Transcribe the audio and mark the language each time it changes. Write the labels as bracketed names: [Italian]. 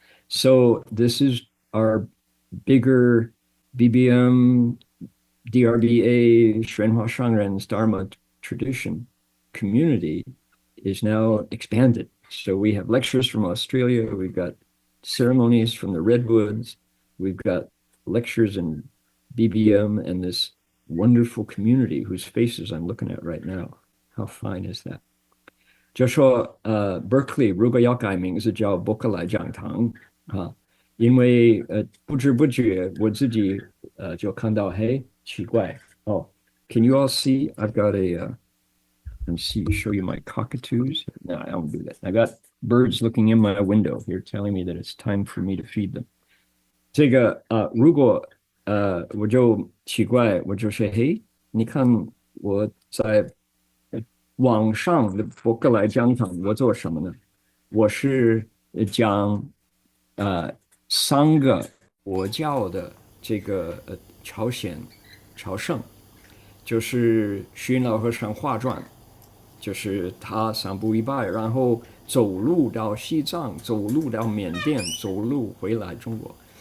[English] So this is our bigger BBM, DRBA, Shrenhua Shangren's Dharma tradition community is now expanded. So we have lectures from Australia, we've got ceremonies from the Redwoods, we've got lectures in BBM, and this wonderful community whose faces I'm looking at right now. How fine is that? [Chinese] 就说Berkeley 如果要改名字叫伯克莱讲堂啊，因为不知不觉我自己就看到，嘿，奇怪哦。 [English] Can you all see? I've got and show you my cockatoos. No, I don't do that. I got birds looking in my window here telling me that it's time for me to feed them. [Chinese] 这个如果我就奇怪，我就说，嘿，你看我在网上的博客来讲堂，我做什么呢？我是讲三个佛教的这个朝圣，就是虚老和尚画传，就是他三步一拜，然后走路到西藏，走路到缅甸，走路回来中国。